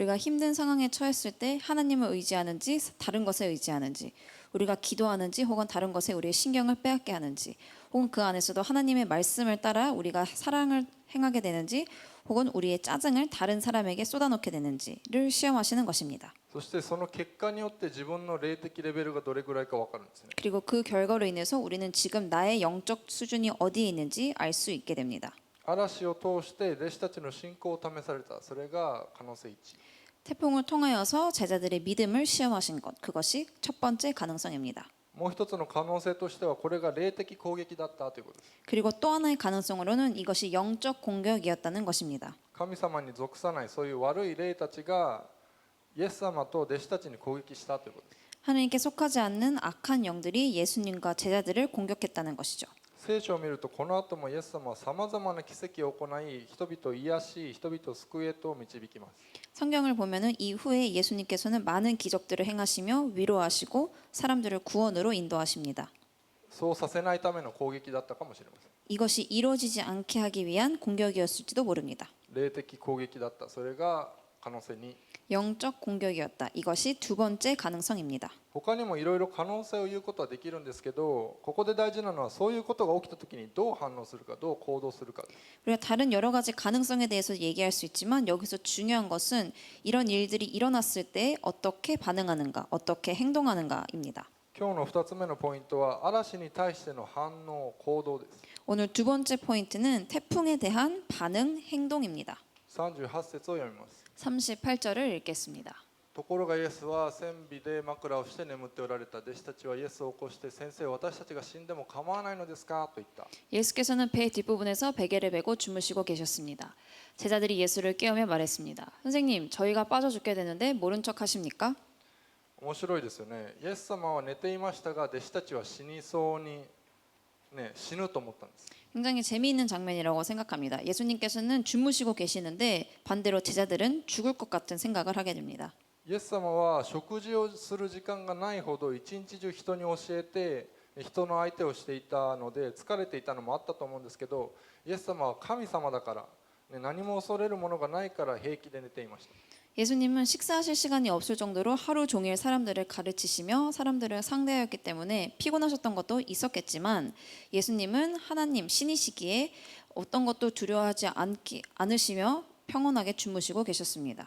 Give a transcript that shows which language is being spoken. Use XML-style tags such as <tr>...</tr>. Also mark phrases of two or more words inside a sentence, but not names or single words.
<ko>우리가 힘든 상황에 처했을 때 하나님을 의지하는지 다른 것에 의지하는지, 우리가 기도하는지 혹은 다른 것에 우리의 신경을 빼앗게 하는지, 혹은 그 안에서도 하나님의 말씀을 따라 우리가 사랑을 행하게 되는지, 혹은 우리의 짜증을 다른 사람에게 쏟아놓게 되는지를 시험하시는 것입니다.</ko> <ja>そしてその結果によって自分の霊的レベルがどれくらいか分かるんですね。</ja> <ko>그리고 그 결과로 인해서 우리는 지금 나의 영적 수준이 어디에 있는지 알 수 있게 됩니다.</ko> <ja>嵐を通して弟子たちの信仰を試された。それが可能性1。</ja> <ko>태풍을 통하여서 제자들의 믿음을 시험하신 것, 그것이 첫 번째 가능성입니다.</ko> <ja>もう一つの可能性としてはこれが霊的攻撃だったということです。</ja> <ko>그리고 또 하나의 가능성으로는 이것이 영적 공격이었다는 것입니다.</ko> <ja>神様に属さないそういう悪い霊たちがイエス様と弟子たちに攻撃したということです。</ja> <ko>하나님께 속하지 않는 악한 영들이 예수님과 제자들을 공격했다는 것이죠.</ko> <ja>聖書を見るとこの後もイエス様はさまざまな奇跡を行い、人々を癒し、人々を救いへと導きます。</ja> <ko>성경을 보면은 이후에 예수님께서는 많은 기적들을 행하시며 위로하시고 사람들을 구원으로 인도하십니다.</ko> <ja>そうさせないための攻撃だったかもしれません。</ja> <ko>이것이 이루어지지 않게 하기 위한 공격이었을지도 모릅니다.</ko> <ja>霊的攻撃だった。それが可能性2。</ja> <ko>영적 공격이었다. 이것이 두 번째 가능성입니다.</ko> <ja>他にもいろいろ可能性を言うことはできるんですけど、ここで大事なのはそういうことが起きた時にどう反応するか、どう行動するかです。</ja> <ko>우리가 다른 여러 가지 가능성에 대해서 얘기할 수 있지만 여기서 중요한 것은 이런 일들이 일어났을 때 어떻게 반응하는가, 어떻게 행동하는가입니다.</ko> <ja>今日の2つ目のポイントは嵐に対しての反応、行動です。</ja> <ko>오늘 두 번째 포인트는 태풍에 대한 반응, 행동입니다.</ko> <ja>38節を読みます。</ja> <ko>38절을 읽겠습니다.</ko> <ja>ところがイエスは戦火で枕をして眠っておられた。弟子たちはイエスを起こして、先生、私たちが死んでも構わないのですかと言った。</ja> <ko>예수께서는 배 뒷부분에서 베개를 베고 주무시고 계셨습니다. 제자들이 예수를 깨우며 말했습니다. 선생님, 저희가 빠져 죽게 되는데 모른 척 하십니까?</ko> <ja>面白いですよね。イエス様は寝ていましたが、弟子たちは死にそうに、死ぬと思ったんです。</ja> <ko>굉장히 재미있는 장면이라고 생각합니다. 예수님께서는 주무시고 계시는데 반대로 제자들은 죽을 것 같은 생각을 하게 됩니다.</ko> <ja>イエス様は食事をする時間がないほど一日中人に教えて人の相手をしていたので疲れていたのもあったと思うんですけど、イエス様は神様だから、何も恐れるものがないから平気で寝ていました。</ja> <ko>예수님은 식사하실 시간이 없을 정도로 하루 종일 사람들을 가르치시며 사람들을 상대하였기 때문에 피곤하셨던 것도 있었겠지만 예수님은 하나님 신이시기에 어떤 것도 두려워하지 않으시며 평온하게 주무시고 계셨습니다.</ko>